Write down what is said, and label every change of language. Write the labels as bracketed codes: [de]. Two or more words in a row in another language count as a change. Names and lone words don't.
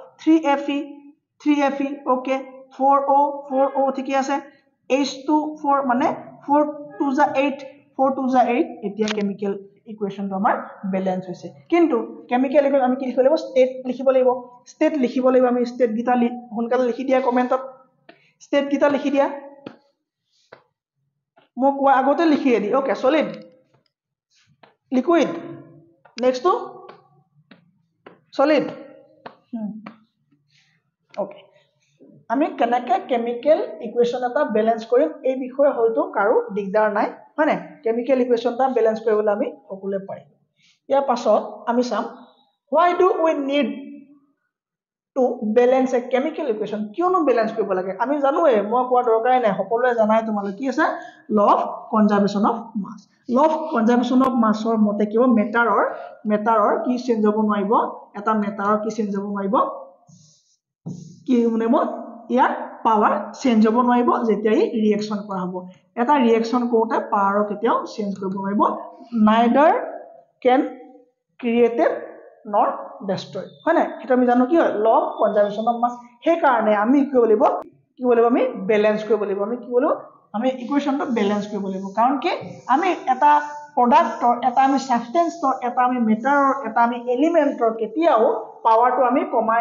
[as] 3Fe ওকে 4O ঠিকে আছে H2 4 মানে 4 2 যা 8 4 2 যা 8 এতিয়া [en] chemical equationটো [as] আমাৰ বেলেন্স হৈছে কিন্তু [en] chemical equation [as] আমি কি লিখিব লাগিব স্টেট লিখিব লাগিব আমি স্টেট গিটা সোনকালে লিখি দিয়া কমেন্টত স্টেট গিটা লিখি দিয়া মোক কোৱা আগতে লিখি দি ওকে [en] solid liquid next to solid [as] ওকে আমি কেনেকে [en] chemical equation [as] এটা বেলেন্স কৰিম এই বিষয়ে হয়তো কাৰো দিগদাৰ নাই মানে [en] chemical equation [as] এটা বেলেন্স কৰিবলৈ আমি সকলোৱে পাৰিম ইয়াৰ পাছত আমি চাম [en] why do we need to balance a chemical equation [as] কিয়নো বেলেন্স কৰিব লাগে আমি জানোৱে মই কোৱা দৰকাৰে নাই সকলোৱে জানাই তোমালোকে কি আছে [en] law of conservation of mass law of conservation of mass [as] ৰ মতে কিয় মেটাৰৰ কি চেঞ্জ হ'ব নোৱাৰিব এটা মেটাৰৰ কি চেঞ্জ হ'ব নোৱাৰিব কি মানে ইয়াৰ পাৱাৰ চেঞ্জ হ'ব নোৱাৰিব যেতিয়া ই ৰিঅ্যাকচন কৰা হ'ব এটা ৰিঅ্যাকচন কৰোতে পাৱাৰ কেতিয়াও চেঞ্জ কৰিব নোৱাৰিব [en] neither can created nor destroy [as] হয় না এটা আমি জানো কি হয় [en] law of conservation of mass [as] হে কাৰণে আমি কি কৰিব লাগিব আমি বেলেন্স কৰিব লাগিব আমি কি কৰিব আমি ইকুৱেশনটো বেলেন্স কৰিব লাগিব কাৰণ কি আমি এটা প্ৰডাক্টৰ এটা আমি সাবস্টেন্সৰ এটা আমি মেটাৰৰ এটা আমি এলিমেন্টৰ কেতিয়াও পাৱাৰটো আমি কমাই